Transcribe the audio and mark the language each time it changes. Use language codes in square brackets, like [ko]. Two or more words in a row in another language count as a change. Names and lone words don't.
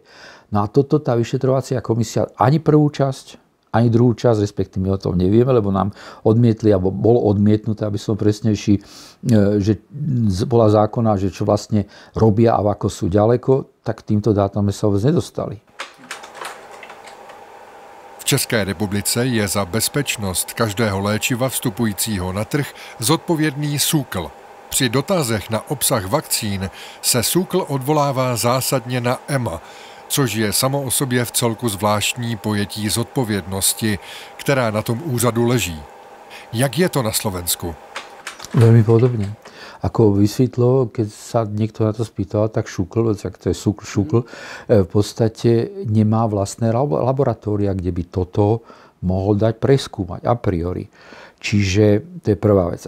[sk] No a toto tá vyšetrovacia komisia ani prvú časť, ani druhú časť, respektíve my o tom nevieme, lebo nám odmietli, alebo bolo odmietnuté, aby som presnejší, že bola zákona, že čo vlastne robia a ako sú ďaleko, tak týmto dátam sme sa vôbec nedostali. [cs] V České republice je za bezpečnost každého léčiva vstupujícího na trh zodpovědný SÚKL. Při dotazech na obsah vakcín se SÚKL odvolává zásadně na EMA, což je samo o sobě v celku zvláštní pojetí zodpovědnosti, která na tom úřadu leží. Jak je to na Slovensku? [sk] Veľmi podobne. Ako vysvetlo, keď sa niekto na to spýtal, tak ŠÚKL, to je ŠÚKL, v podstate nemá vlastné laboratória, kde by toto mohol dať preskúmať a priori. Čiže to je prvá vec.